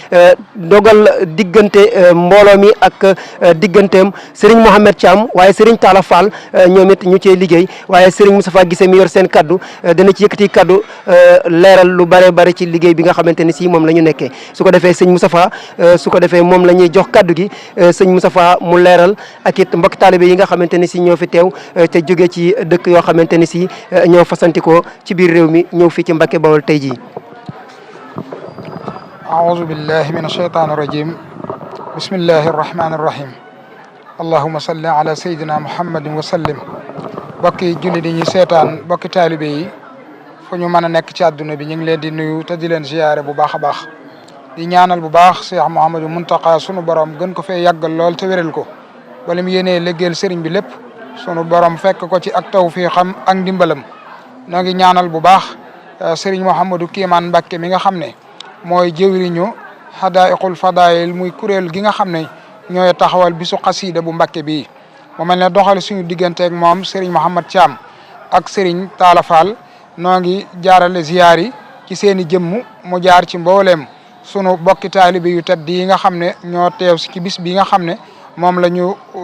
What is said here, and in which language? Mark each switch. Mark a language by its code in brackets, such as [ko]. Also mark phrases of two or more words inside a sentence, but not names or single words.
[wo] dogal diggante mbooloo mi ak digganteem Serigne Mohamed Thiam waaye Serigne Talla Fall ñoom it ñu cee liggéey waaye Serigne Moustapha Guissé mi yor seen kaddu dana ci yëkkati kaddu leeral lu bare bare ci liggéey bi nga xamante ni si moom la ñu nekkee su ko defee sëñ Moustapha su ko defee moom la ñuy jox kaddu gi sëñ Moustapha mu leeral ak it mbokk taalibe yi nga xamante ni si ñoo fi teew te jóge ci dëkk yoo xamante ni si ñoo fasantikoo ci biir réew mi ñëw fii ci Mbacke Bawol tey jii. [ar] أعوذ بالله من الشيطان الرجيم بسم الله الرحمن الرحيم اللهم صل على سيدنا محمد وسلم [wo] bokki julli di ñu seetaan bokki taalibe yi fu ñu mën a nekk ci àdduna bi ñu ngi leen di nuyu te di leen ziyaare bu baax a baax di ñaanal bu baax Cheikh Mouhamadou Mountakha sunu borom gën ko fee yàggal lool te wéral ko wala mu yéenee liggéeyal sëriñ bi lépp sunu borom fekk ko ci ak tawfiixam ak ndimbalam noo ngi ñaanal bu baax sëriñ Mouhamadou Kémane Mbacke mi nga xam ne mooy jëwriñu Hadaiqul Fadail muy kuréel gi nga xam ne ñooy taxawal bisu xasida bu Mbacke bii mu mel ne doxal suñu digganteeg moom Serigne Mohamed Thiam ak Serigne Talla Fall noo ngi jaarale ziyaar yi ci seen i jëmm mu jaar ci mbooleem sunu bokki taalibe yu tedd yi nga xam ne ñoo teew ci bis bi nga xam ne moom la ñu